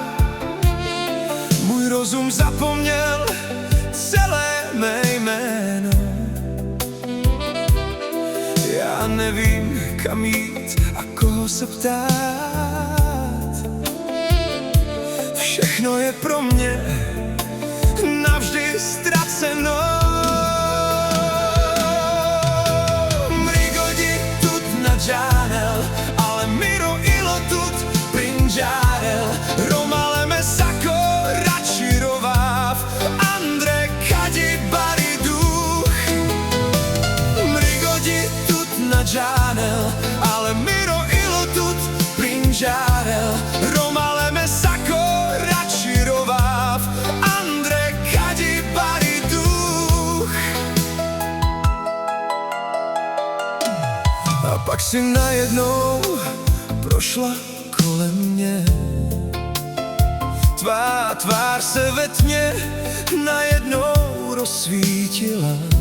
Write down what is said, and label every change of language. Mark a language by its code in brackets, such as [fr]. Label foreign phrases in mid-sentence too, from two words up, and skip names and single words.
[cs] Můj rozum zapomněl celé mé jméno. Já nevím, kam jít a koho se ptát. Všechno je pro mě navždy ztraceno. [rom] Mrigodi tut nadžánel, ale miro ilo tut prinžárel. Romale me sako račirováv, Andre kadi bari duch. Mrigodi tut nadžánel, ale miro ilo tut prinžárel. Romale me sako račirováv, Andre kadi bari duch. [cs] A pak si najednou prošla kolem mě. Tvá tvář se ve tmě najednou rozsvítila.